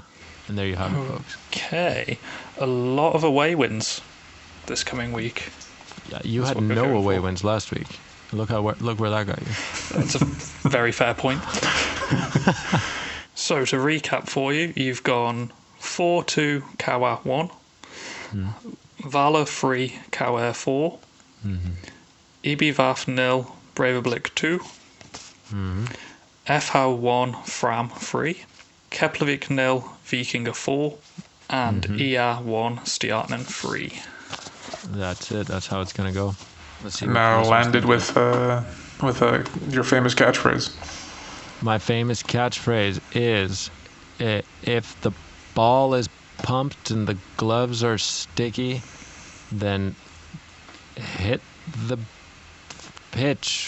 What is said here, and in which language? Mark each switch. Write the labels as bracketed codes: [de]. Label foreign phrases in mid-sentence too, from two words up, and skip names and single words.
[en] And there you have it, folks. Okay. A lot of away wins this coming week. Yeah, you had no away wins last week. Look where that got you. That's a very fair point. So to recap for you, you've gone 4-2 KR 1, Valur 3 KR 4, IPVAP 0 Breiðablik 2, FH 1 Fram 3, Keflavík 0 Víkingur 4, and IA 1 Stjarnan 3. That's it. That's how it's going to go. Let's see. Now landed with your famous catchphrase. My famous catchphrase is, if the ball is pumped and the gloves are sticky, then hit the pitch.